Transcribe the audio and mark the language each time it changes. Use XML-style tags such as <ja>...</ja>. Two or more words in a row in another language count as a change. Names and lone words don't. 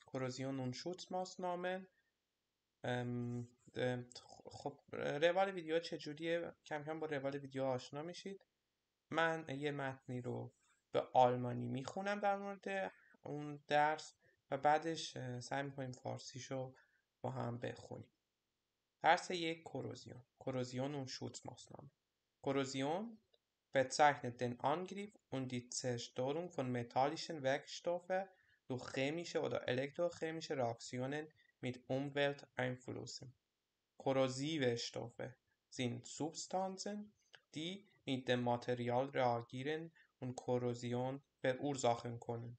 <de>Korrosion und Schutzmaßnahmen.</de> <fa>خب روال ویدیو چجوریه؟ کم کم با روال ویدیو آشنا میشید. من یه متنی رو به آلمانی میخونم در مورد اون درس و بعدش سعی میکنیم فارسیشو با هم بخونیم. درس یک:</fa> <de>Korrosion und Schutzmaßnahmen. Korrosion bezeichnet den Angriff und die Zerstörung von metallischen Werkstoffen durch chemische oder elektrochemische Reaktionen mit Umwelteinflüssen. Korrosive Stoffe sind Substanzen, die mit dem Material reagieren und Korrosion verursachen können.</de>